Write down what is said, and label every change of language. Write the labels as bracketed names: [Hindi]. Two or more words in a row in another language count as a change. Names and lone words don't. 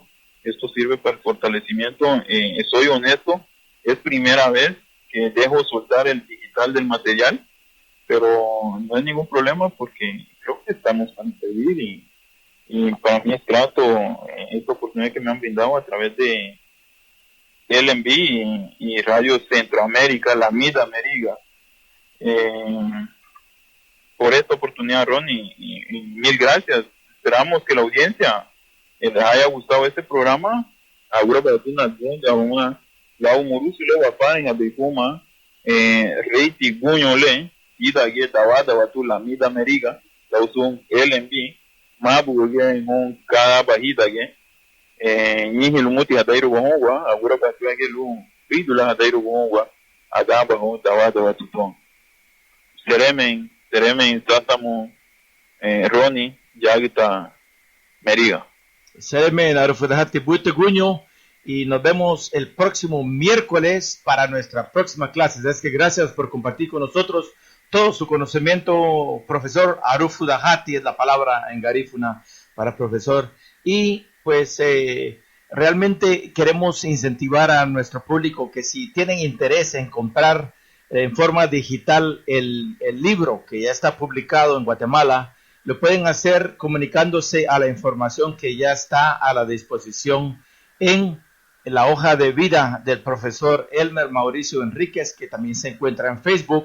[Spanish] Esto sirve para el fortalecimiento. Soy honesto, es primera vez que dejo soltar el digital del material, pero no hay ningún problema porque creo que estamos para servir y para mí es grato esta oportunidad que me han brindado a través de LMB y Radio Centroamérica, la Mida Meriga. Por esta oportunidad, Ronnie, y mil gracias. Esperamos que la audiencia les haya gustado este programa. Ahora para tu nación, [Garifuna] ya una la umurusi le wapa en abikuma reiti guñole ida geta wada watu la Mida Meriga la usun LMB mabu ge en cada bajita que nihi lumuti hadairu gongwa [Spanish] ahora para tu que [Garifuna] lu pidula hadairu gongwa agaba gon tawada watu ton Teremen, Tátamo, Ronnie, Yagita, Meriga. Seremen, Arufudajati, Buiteguño, [Spanish] y nos vemos el próximo miércoles para nuestra próxima clase. Es que gracias por compartir con nosotros todo su conocimiento, profesor. Arufudajati es la palabra en garífuna para profesor. Y pues realmente queremos incentivar a nuestro público que si tienen interés en comprar en forma digital el libro que ya está publicado en Guatemala, lo pueden hacer comunicándose a la información que ya está a la disposición en la hoja de vida del profesor Elmer Mauricio Enríquez, que también se encuentra en Facebook.